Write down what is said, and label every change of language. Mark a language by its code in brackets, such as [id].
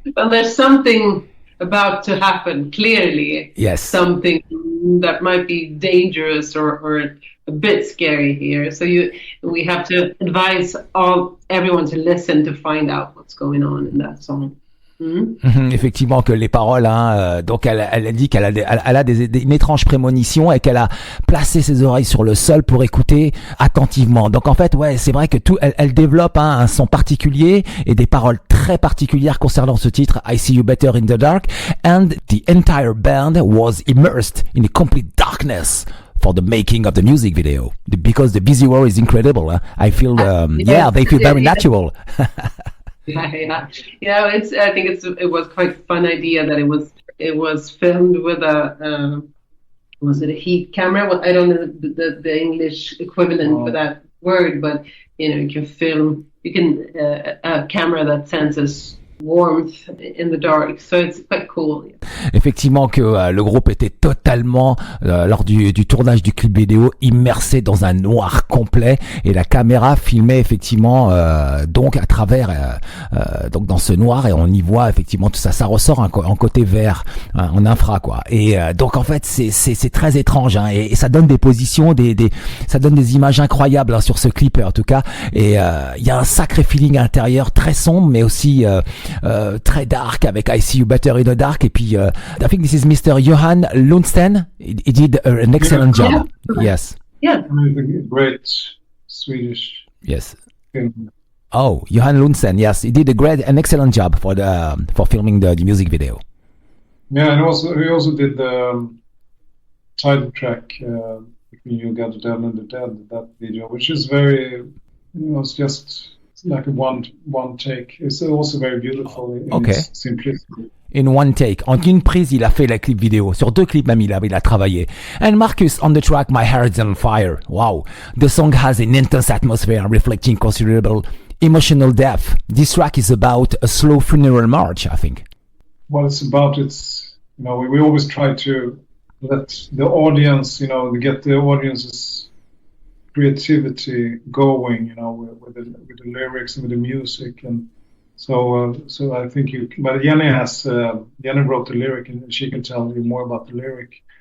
[en] there's something about to happen, clearly. Yes. Something that might be dangerous or a bit scary here. So we have to advise everyone to listen to find out what's going on in that song. [fr] Effectivement que les paroles, donc elle dit qu'elle a une étrange prémonition et qu'elle a placé ses oreilles sur le sol pour écouter attentivement. Donc en fait, ouais, c'est vrai que elle développe un son particulier et des paroles très particulières concernant ce titre [en] I See You Better in the Dark, and the entire band was immersed in a complete darkness for the making of the music video, because the visual is incredible. I feel they feel very natural. Yeah. I think it was quite a fun idea that it was it was filmed with was it a heat camera? Well, I don't know the English equivalent for that word, but you can film. You can a camera that senses warmth in the dark, so it's quite cool. [fr] Effectivement que le groupe était totalement lors du tournage du clip vidéo immersé dans un noir complet et la caméra filmait effectivement donc à travers donc dans ce noir et on y voit effectivement tout ça, ça ressort en côté vert, en infra quoi. Et donc en fait c'est très étrange et ça donne des positions, ça donne des images incroyables sur ce clip en tout cas. Et il y a un sacré feeling intérieur très sombre mais aussi très dark avec I See You Better in the Dark et puis [en] I think this is Mr. Johansson. He did an excellent job. Yes. Yeah. Great Swedish. Yes. Film. Oh, Johansson. Yes, he did an excellent job for filming the music video. Yeah, and he also did the title track between You Got the Devil and the Dead. That video, which is very, it's just like a one take. It's also very beautiful in its simplicity. In one take. [fr] En une prise, il a fait la clip vidéo. Sur 2 clips même, il a travaillé. [en] And Marcus, on the track My Hair is on Fire. Wow. The song has an intense atmosphere reflecting considerable emotional depth. This track is about a slow funeral march, I think. What it's about, we always try to let the audience, get the audience's creativity going, with the lyrics and with the music, and so I think but Jennie wrote the lyric, and she can tell you more about the lyric.